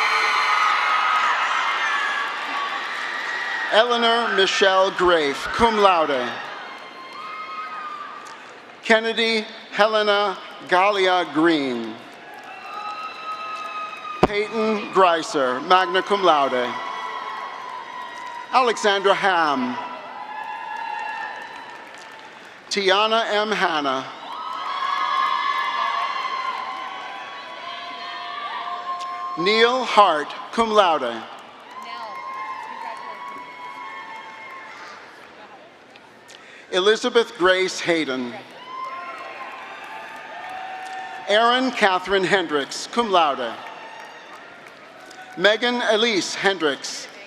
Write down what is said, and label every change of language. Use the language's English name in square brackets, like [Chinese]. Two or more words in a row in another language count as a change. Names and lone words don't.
[English] Eleanor Michelle Grafe, [Latin] cum laude. [English] Kennedy Helena Galia Green. Peyton Greiser, [Latin] magna cum laude. [English] Alexandra Ham. Tiana M. Hanna. Neil Hart, [Latin] cum laude. [English] Elizabeth Grace Hayden. Erin Catherine Hendricks, [Latin] cum laude. [English] Megan Elise Hendricks.